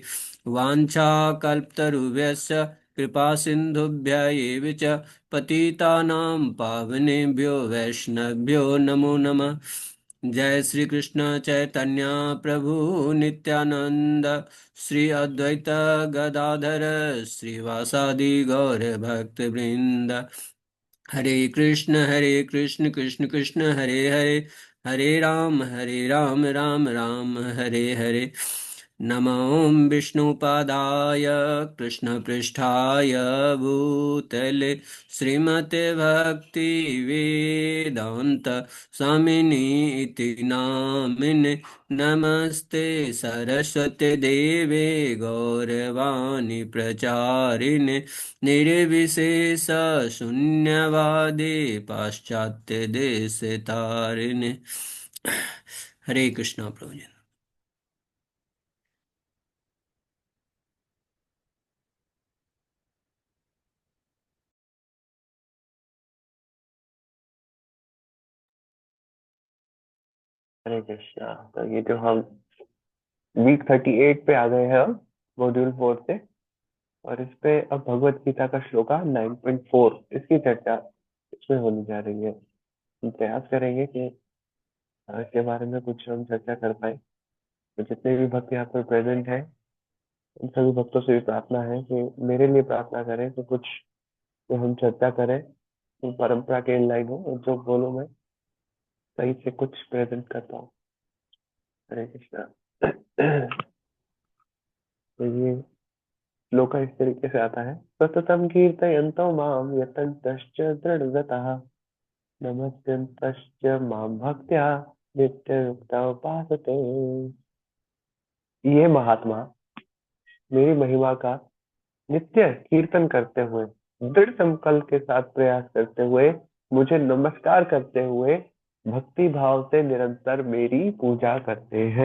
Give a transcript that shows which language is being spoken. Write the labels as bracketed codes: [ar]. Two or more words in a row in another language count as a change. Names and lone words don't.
[sa] वाञ्छाकल्पतरुभ्यश्च कृपा सिन्धुभ्य एव च पतितानां पावनेभ्यो वैष्णवभ्यो नमो नमः। जय श्री कृष्ण चैतन्य प्रभु नित्यानंद श्री अद्वैत गदाधर श्रीवासादि गौर भक्त वृंद। हरे कृष्ण कृष्ण कृष्ण हरे हरे हरे राम राम राम हरे हरे। नमो विष्णुपादाय कृष्णपृष्ठाय भूतले श्रीमते भक्ति वेदांत स्वामिनी इति नामिने। नमस्ते सरस्वती देवे गौरवाणी प्रचारिणे निर्विशेष शून्यवादी पाश्चात्य देश तारिणे। [hi] हरे कृष्णा प्रभु जी। हरे कृष्णा। तो ये जो हम वीक 38 पे आ गए हैं अब मॉड्यूल 4 से, और इस पे अब भगवत गीता का श्लोका 9.4 इसकी चर्चा इसमें होने जा रही है। हम प्रयास करेंगे कि इसके बारे में कुछ हम चर्चा कर पाए। तो जितने भी भक्त यहाँ पर प्रेजेंट हैं, उन सभी भक्तों से भी प्रार्थना है कि मेरे लिए प्रार्थना करें तो कुछ जो हम चर्चा करें तो परंपरा के [en] in line [hi] हो, और जो बोलो मैं सही से कुछ प्रेजेंट कर पाऊँ। हरे कृष्णा। तो ये श्लोक इस तरीके से आता है। [sa] सततं कीर्तयन्तो मां यतन्तश्च दृढव्रतः नमस्यन्तश्च मां भक्त्या नित्ययुक्ता उपासते। [hi] ये महात्मा मेरी महिमा का नित्य कीर्तन करते हुए, दृढ़ संकल्प के साथ प्रयास करते हुए, मुझे नमस्कार करते हुए भक्ति भाव से निरंतर मेरी पूजा करते हैं।